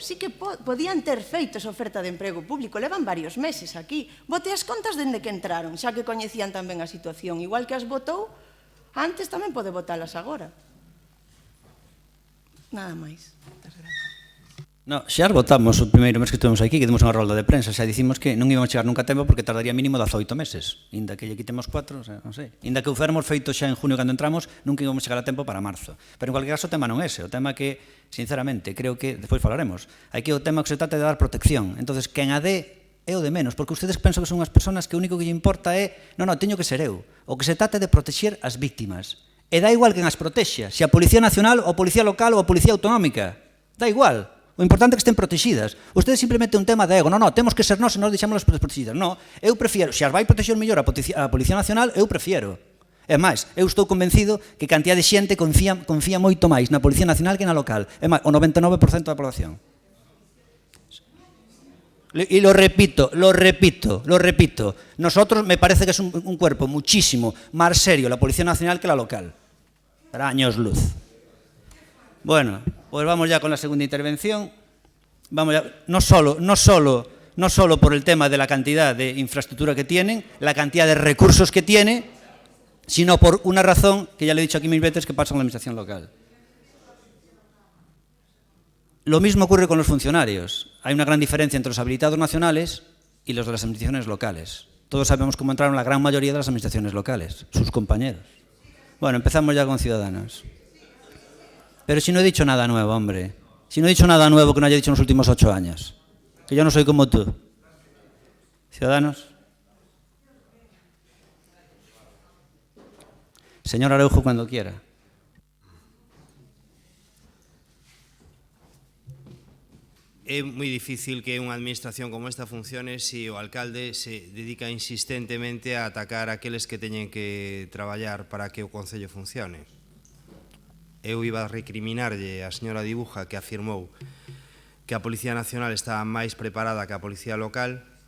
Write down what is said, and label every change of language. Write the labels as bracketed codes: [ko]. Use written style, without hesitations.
[gl] Sí que podían ter feito esa oferta de emprego público, levan varios meses aquí. Bote as contas dende que entraron, xa que coñecían tamén a situación. Igual que as votou antes, tamén pode votalas agora. Nada máis. Moitas grazas. No, xa votamos o primeiro mes que estuvemos aquí, que demos unha rolda de prensa, xa dicimos que non íbamos a chegar nunca a tempo porque tardaría mínimo 18 meses, inda que lle quitemos 4, o sea, non sei. Inda que o fuéramos feito xa en junio cando entramos, nunca íbamos a chegar a tempo para marzo. Pero en cualquier caso o tema non é ese, o tema que, sinceramente, creo que despois falaremos. Aquí o tema que se trata de dar protección. Entonces, quen a dé é o de menos, porque ustedes pensan que son unhas persoas que o único que lle importa é non, teño que ser eu. O que se trata é de protexer as víctimas. E dá igual quen as protexa, se a Policía Nacional, ou a Policía Local ou a Policía Autonómica. Dá igual. O importante é que estén protegidas. Ustedes simplemente un tema de ego. Non, temos que ser nós e nós deixámolas protegidas. Non, eu prefiero, se as vai protexer mellor a Policía Nacional, eu prefiero. É máis, eu estou convencido que cantidad de xente confía moito máis na Policía Nacional que na local. É máis, o 99% da población. [es] Y lo repito, nosotros me parece que es un cuerpo muchísimo más serio la Policía Nacional que la local. Para años luz. Bueno, pues vamos ya con la segunda intervención. Vamos ya, no solo por el tema de la cantidad de infraestructura que tienen, la cantidad de recursos que tiene, sino por una razón que ya le he dicho aquí mil veces que pasa con la administración local. Lo mismo ocurre con los funcionarios. Hay una gran diferencia entre los habilitados nacionales y los de las administraciones locales. Todos sabemos cómo entraron la gran mayoría de las administraciones locales, sus compañeros. Bueno, empezamos ya con Ciudadanos. Pero si no he dicho nada nuevo, hombre. Si no he dicho nada nuevo que no haya dicho en los últimos 8 años. Que yo no soy como tú. Ciudadanos. Señor Araujo, cuando quiera. [gl] É moi difícil que unha administración como esta funcione se o alcalde se dedica insistentemente a atacar a aqueles que teñen que traballar para que o Concello funcione. Eu iba a recriminarlle a señora Dibuja que afirmou que a Policía Nacional estaba máis preparada que a Policía Local.